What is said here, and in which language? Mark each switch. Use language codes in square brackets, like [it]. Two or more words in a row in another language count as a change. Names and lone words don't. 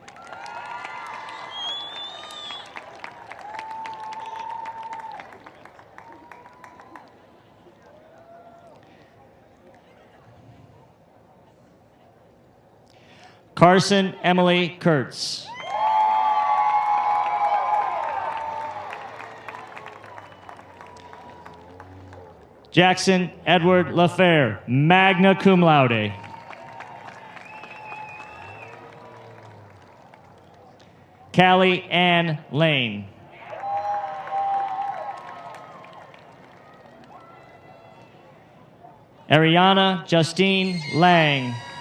[en] Carson Emily Kurtz. Jackson Edward LaFair, [la] magna cum laude. [en] Callie Ann Lane. Ariana Justine Lang.